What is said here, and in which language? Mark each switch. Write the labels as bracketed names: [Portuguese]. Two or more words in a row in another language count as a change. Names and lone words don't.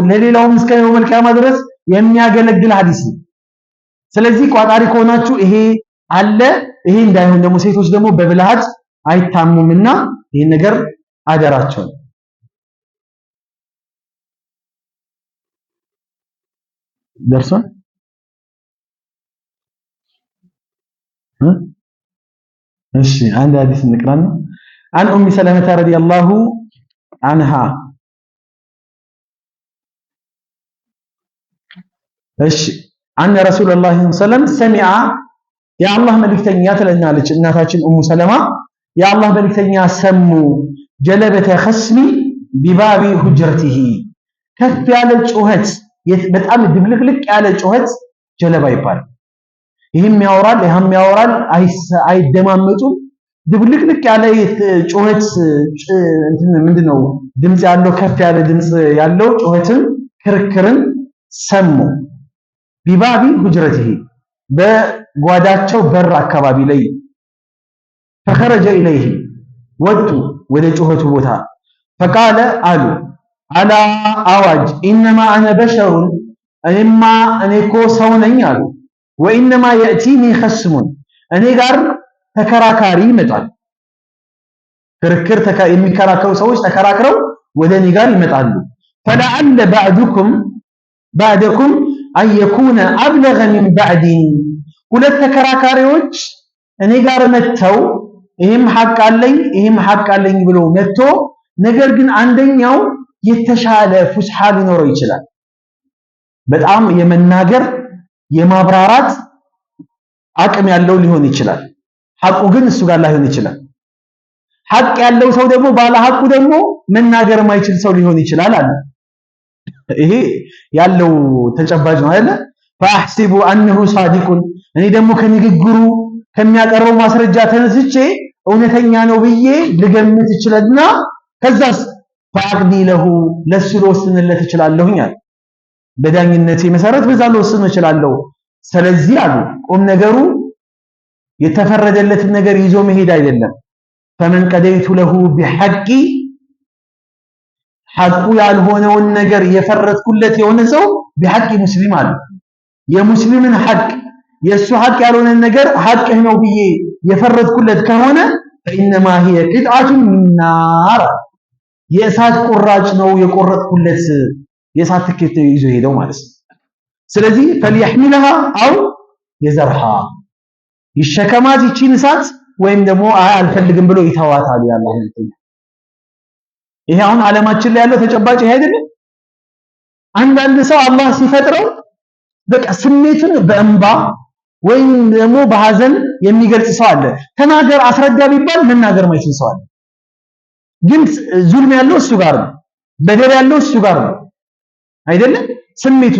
[Amharic] ለሌላውም እስከ [Arabic] يوم القيامة [Amharic] ድረስ የሚያገለግል ሐዲስ ነው። ስለዚህ ቋጣሪ ከሆናችሁ ይሄ አለ። ይሄ እንዳይሆን ደግሞ ሴቶች ደግሞ በብልሃት አይታሙምና ይሄን ነገር አደራቸው። ደርሷል። እሺ አንድ ሐዲስ እንቅራና [Arabic] عن ام سلمة رضي الله عنها [Amharic] እሺ [Arabic] أن رسول الله صلى الله عليه وسلم سمع [Amharic] يا الله መልእክተኛ ትለናለች እናታችን ኡሙ ሰለማ يا الله መልእክተኛ ሰሙ [Arabic] جلبة خصم بباب حجرته [Amharic] ከፍ ያለ ጩኸት በጣም ድብልቅልቅ ያለ ጩኸት ጀለባ ይባላል። ይህም ያወራል አይደማመጡም። ድብልቅልቅ ያለ ጩኸት ምንድነው ድምጽ ያለው ከፍ ያለ ድምጽ ያለው ጩኸትን ክርክርን ሰሙ [Arabic] بباب حجرته [Amharic] በጓዳቸው በር አካባቢ ላይ [Arabic] فخرج إليه [Amharic] ወጡ ወደ ጩኸቱ ቦታ فقال አሉ አላ አዋጅ [Arabic] إنما أنا بشر [Amharic] እኔ እኮ ሰው ነኝ አሉ [Arabic] وإنما يأتيني خصم [Amharic] እኔ ጋር ተከራካሪ ይመጣል። ክርክር የሚከራከሩ ሰዎች ተከራክረው ወደ እኔ ጋር ይመጣሉ። [Arabic] فلعل بعدكم أن يكون أبلغ من بعدي [Amharic] ሁለት ተከራካሪዎች እኔ ጋር መተው ይሄም ሐቅ አለኝ ብሎ መጥቶ ነገር ግን አንደኛው የተሻለ ፉስሐ ሊኖረው ይችላል። በጣም የመናገር የማብራራት አቅም ያለው ሊሆን ይችላል። ሐቁ ግን እሱ ጋር ላይሆን ይችላል። ሐቅ ያለው ሰው ደግሞ ባለ ሐቁ ደግሞ መናገር የማይችል ሰው ሊሆን ይችላል አለ። ይሄ ያለው ተጨባጭ ነው አይደል? [Arabic] فاحسب انه صادق [Amharic] እኔ ደግሞ ከንግግሩ ከሚያቀርበው ማስረጃ ተነስቼ እውነተኛ ነው ብዬ ልገምት ይችላልና ከዛስ [Arabic] فاقضي له [Amharic] ለሱ ልወስንለት እችላለሁኝ አለ። በዳኝነቴ መሰረት በዛ ልወስን እችላለሁ። ስለዚህ አሉ ቁም ነገሩ የተፈረደለትን ነገር ይዞ መሄድ አይደለም። [Arabic] فمن قضيت له بحق [Amharic] ሐቁ ያልሆነውን ነገር የፈረድኩለት የሆነ ሰው [Arabic] بحق مسلم [Amharic] አለ የሙስሊምን ሐቅ የሱ ሐቅ ያልሆነን ነገር ሐቅህ ነው ብዬ የፈረድኩለት ከሆነ [Arabic] فإنما هي قطعة من نار [Amharic] የእሳት ቁራጭ ነው የቆረጥኩለት የእሳት ትኬት ይዞ ሄደው ማለት ነው። ስለዚህ [Arabic] فليحملها أو يزرها [Amharic] ይሸከማት ይቺን እሳት ወይም ደግሞ አልፈልግም ብሎ ይተዋታል ያላህ ነው። ይሄ አሁን ዓለማችን ላይ ያለው ተጨባጭ ይሄ አይደለም። አንዳንድ ሰው አላህ ሲፈጥረው በቃ ስሜቱን በእንባ ወይም ደግሞ በሐዘን የሚገልጽ ሰው አለ። ተናገር አስረዳ ቢባል መናገር ማይችል ሰው አለ። ግን ዙልም ያለው እሱ ጋር ነው፣ በደል ያለው እሱ ጋር ነው አይደለም። ስሜቱን